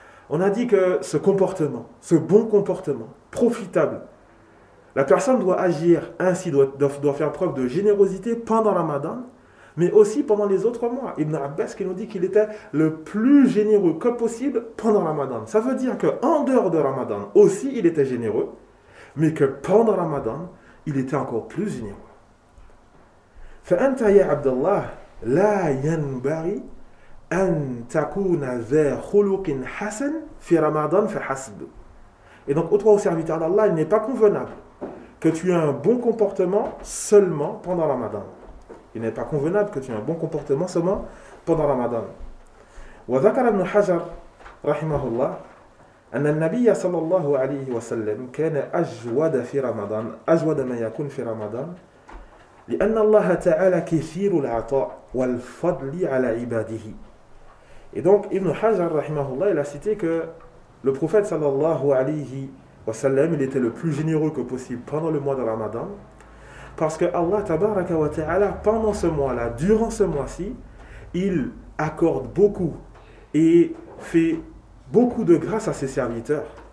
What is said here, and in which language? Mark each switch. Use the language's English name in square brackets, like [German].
[French] On a dit que ce comportement, ce bon comportement, profitable, la personne doit agir ainsi, doit faire preuve de générosité pendant Ramadan, mais aussi pendant les autres mois. Ibn Abbas qui nous dit qu'il était le plus généreux que possible pendant Ramadan. Ça veut dire qu'en dehors de Ramadan aussi, il était généreux, mais que pendant Ramadan, il était encore plus généreux. [Arabic] فَأَنْتَ يَا عَبْدَ اللَّهِ لَا يَنْبَغِي أن تكون ذا خلق حسن في رمضان فحسب. [French] Et donc, ô toi, ô serviteur d'Allah, il n'est pas convenable que tu aies un bon comportement seulement pendant Ramadan. Il n'est pas convenable que tu aies un bon comportement seulement pendant Ramadan. [Arabic] وذكر ابن حجر رحمه الله أن النبي صلى الله عليه وسلم كان أجود في رمضان أجود ما يكون في رمضان لأن الله تعالى كثير العطاء والفضل على عباده. [French] Et donc Ibn Hajar rahimahullah, il a cité que le prophète sallallahu alayhi wa sallam, il était le plus généreux que possible pendant le mois de Ramadan, parce que Allah tabaraka wa ta'ala, pendant ce mois-là, durant ce mois-ci, il accorde beaucoup et fait beaucoup de grâce à ses serviteurs.